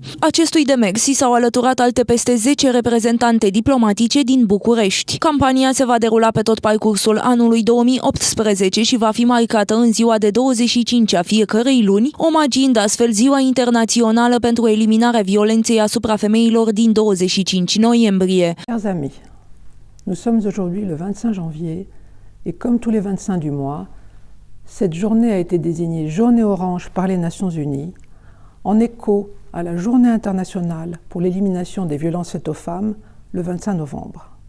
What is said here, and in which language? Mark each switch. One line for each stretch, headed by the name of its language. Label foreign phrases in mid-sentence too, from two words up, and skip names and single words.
Romanian: Acestui demers i s-au alăturat alte peste 10 reprezentante diplomatice din București. Campania se va derula pe tot parcursul anului 2018 și va fi marcată în ziua de 25 a fiecărei luni, omagiind astfel Ziua Internațională pentru eliminarea violenței asupra femeilor din 25 noiembrie.
French: Chers amis, nous sommes aujourd'hui le 25 janvier et comme tous les 25 du mois, cette journée a été désignée journée orange par les Nations Unies en écho à la Journée internationale pour l'élimination des violences faites aux femmes le 25 novembre.